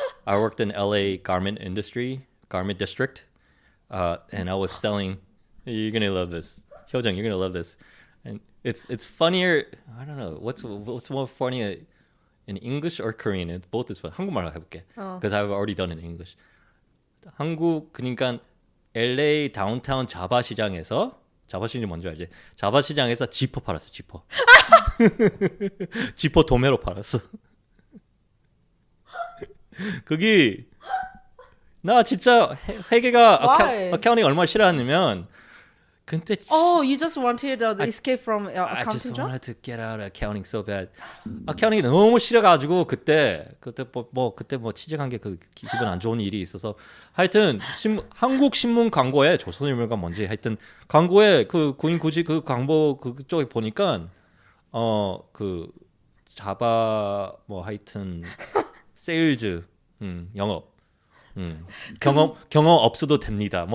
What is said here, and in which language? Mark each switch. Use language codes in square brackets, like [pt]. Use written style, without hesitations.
[en] I worked in LA garment district, and I was selling. You're gonna love this, HyoJeong. You're gonna love this, and it's funnier. I don't know what's more funny in English or Korean. Both is fun. [ko] 한국말로 해볼게. [en] Because I've already done it in English. [ko] 한국 그러니까 LA 다운타운 자바 시장에서 뭔지 알지? 자바 시장에서 지퍼 팔았어. 지퍼. 지퍼 도매로 팔았어. 그게 나 진짜 회계가 아카운팅 얼마나 싫어하냐면 근데 [en] you just wanted the escape from I accounting just job? wanted to get out of accounting so bad. [ko] 아카운팅이 너무 싫어가지고 그때 취직한 게 그 기분 안 좋은 일이 있어서 하여튼 한국 신문 광고에 조선일보가 뭔지 하여튼 광고에 그 구인 굳이 그 광고 그쪽에 보니까 그 자바 하여튼 세일즈 영업 경험 없어도 됩니다.